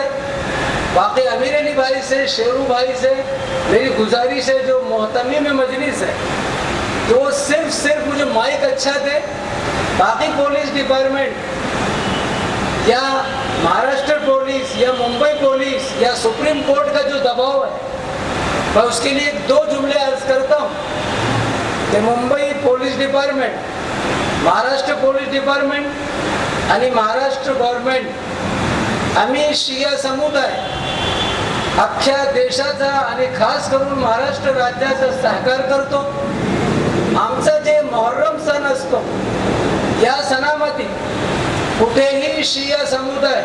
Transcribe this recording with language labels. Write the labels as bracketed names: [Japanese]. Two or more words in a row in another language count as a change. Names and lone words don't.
[Urdu] باقی امیر علی بھائی سے شیرو بھائی سے میری گزارش ہے جو محتمی میں مجلس ہے تو وہ صرف مجھے مائک اچھا دے. باقی پولیس ڈپارٹمنٹ یا مہاراشٹر پولیس یا ممبئی پولیس یا سپریم کورٹ کا جو دباؤ ہے میں اس کے لیے 2 جملے عرض کرتا ہوں کہ ممبئی پولیس ڈپارٹمنٹ [Marathi] महाराष्ट्र पोलीस डिपार्टमेंट आणि महाराष्ट्र गव्हर्नमेंट आम्ही शिया समुदाय अख्ख्या देशाचा आणि खास करून महाराष्ट्र राज्याचा सहकार करतो. आमचा जे मोहर्रम सण असतो या सणामध्ये कुठेही शिया समुदाय